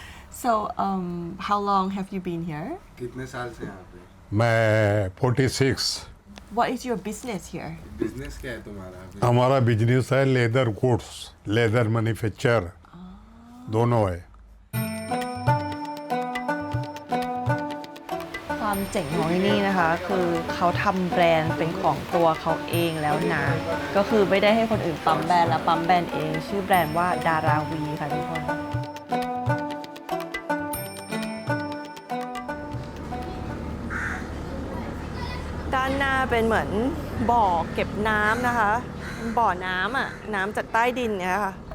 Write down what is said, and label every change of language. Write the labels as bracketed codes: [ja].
[en] So, how long have you been here? [hi] कितने साल से यहाँ पे? मैं 46. [en] What is your business here? [hi] Business क्या है तुम्हारा? हमारा बिजनेस है लेदर गुड्स, लेदर मैन्युफैक्चर दोनों है. [th] ความเจ๋งของที่นี่นะคะคือเขาทำแบรนด์เป็นของตัวเขาเองแล้วนะก็คือไม่ได้ให้คนอื่นปั๊มแบรนด์แล้วปั๊มแบรนด์เองชื่อแบรนด์ว่าดาราวีค่ะทุกคนด้านหน้าเป็นเหมือนบ่อเก็บน้ำนะคะบ่อน้ำอะน้ำจากใต้ดินเนี่ยค่ะ